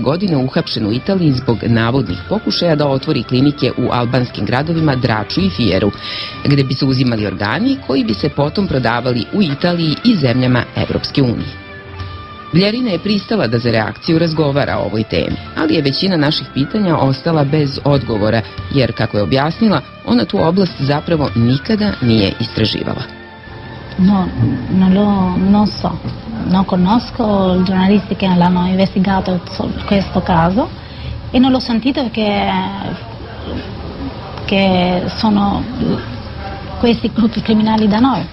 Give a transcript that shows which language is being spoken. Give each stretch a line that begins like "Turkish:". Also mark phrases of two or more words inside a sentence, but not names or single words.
Serbian: godine uhapšen u Italiji zbog navodnih pokušaja da otvori klinike u albanskim gradovima Draču i Fijeru, gde bi se uzimali organi koji bi se potom prodavali u Italiji i zemljama Evropske unije. Bljerina je pristala da za reakciju razgovara o ovoj temi, ali je većina naših pitanja ostala bez odgovora, jer, kako je objasnila, ona tu oblast zapravo nikada nije istraživala.
Italian: No, non so, non conosco i giornalisti che l'hanno investigato questo caso e non l'ho sentito che sono questi gruppi criminali da noi.